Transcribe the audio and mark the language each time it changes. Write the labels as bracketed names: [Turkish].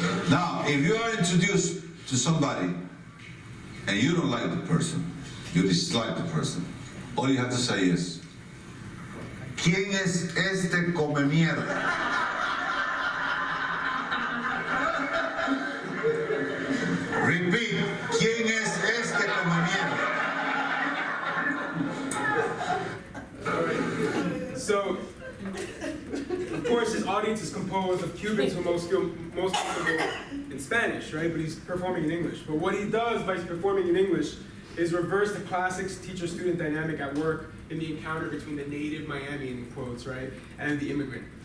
[English] Now, if you are introduced to somebody and you don't like the person, you dislike the person, all you have to say is, [Spanish] ¿quién es este come mierda? [English] Repeat, [Spanish] ¿quién es este come mierda? [English] So, of course, his audience is composed of Cubans who most comfortable in Spanish, right? But he's performing in English. But what he does by performing in English is reverse the classic teacher-student dynamic at work in the encounter between the native Miamian, in quotes, right, and the immigrant.